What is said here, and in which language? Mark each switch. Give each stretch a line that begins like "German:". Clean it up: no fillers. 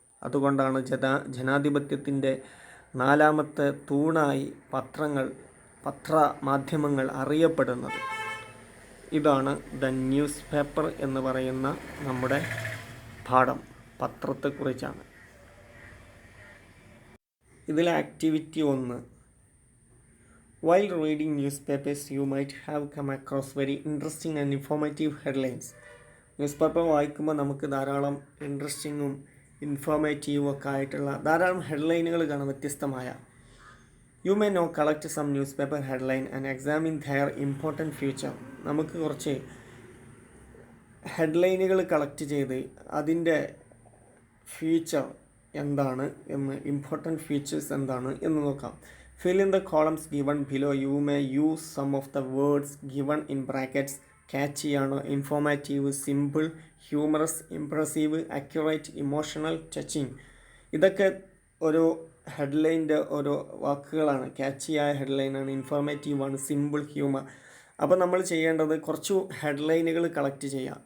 Malayalam: അതുകൊണ്ടാണ് ജനാധിപത്യത്തിൻ്റെ 4ാമത്തെ തൂണായി പത്രമാധ്യമങ്ങൾ അറിയപ്പെടുന്നത്. ഇതാണ് ദ ന്യൂസ് പേപ്പർ എന്ന് പറയുന്ന നമ്മുടെ പാഠം പത്രത്തെക്കുറിച്ചാണ്. ഇതിലെ activity 1.
English: While reading newspapers, you might have come across very interesting and informative headlines.
Malayalam: News paper വായിക്കുമ്പോൾ നമുക്ക് ധാരാളം ഇൻട്രസ്റ്റിങ്ങും ഇൻഫോർമേറ്റീവും ഒക്കെ ആയിട്ടുള്ള ധാരാളം ഹെഡ്ലൈനുകൾ കാണാം വ്യത്യസ്തമായ.
English: You may now collect some newspaper headline and examine their important future.
Malayalam: നമുക്ക് കുറച്ച് ഹെഡ്ലൈനുകൾ കളക്ട് ചെയ്ത് അതിൻ്റെ ഫ്യൂച്ചർ എന്താണ് എന്ന്, ഇമ്പോർട്ടൻറ്റ് ഫീച്ചേഴ്സ് എന്താണ് എന്ന് നോക്കാം.
English: Fill in the columns given below. You may use some of the words given in brackets. Catchy ആണ്, informative, simple, humorous, impressive, accurate, emotional, touching.
Malayalam: ഇതൊക്കെ ഓരോ ഹെഡ്ലൈൻ്റെ ഓരോ വാക്കുകളാണ്. ക്യാച്ചിയായ ഹെഡ്ലൈനാണ്, ഇൻഫോർമേറ്റീവാണ്, സിമ്പിൾ, ഹ്യൂമർ. അപ്പോൾ നമ്മൾ ചെയ്യേണ്ടത് കുറച്ച് ഹെഡ്ലൈനുകൾ കളക്ട് ചെയ്യാം.